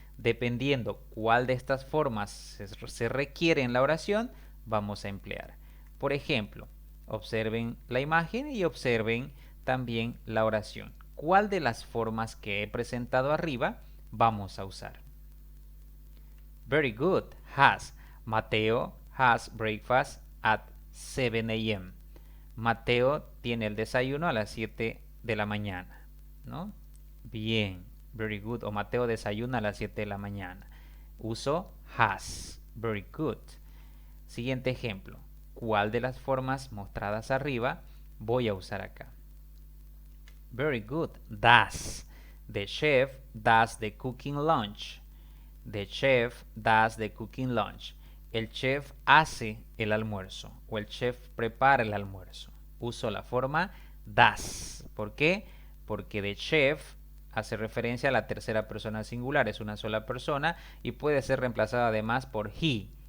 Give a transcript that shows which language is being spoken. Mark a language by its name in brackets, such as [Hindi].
[Spanish] Dependiendo cuál de estas formas se requiere en la oración, vamos a emplear. Por ejemplo, observen la imagen y observen también la oración. ¿Cuál de las formas que he presentado arriba vamos a usar? [English] Very good. Has. Mateo has breakfast at 7 a.m. [Spanish] Mateo tiene el desayuno a las 7 de la mañana, ¿no? Bien. [English] Very good. [Spanish] O Mateo desayuna a las 7 de la mañana. Uso has. [English] Very good. [Spanish] Siguiente ejemplo. ¿Cuál de las formas mostradas arriba voy a usar acá? [English] Very good. Does. The chef does the cooking lunch. The chef does the cooking lunch. [Spanish] El chef hace el almuerzo o el chef prepara el almuerzo. Uso la forma does. ¿Por qué? Porque the chef hace referencia a la tercera persona singular, es una sola persona y puede ser reemplazada además por he.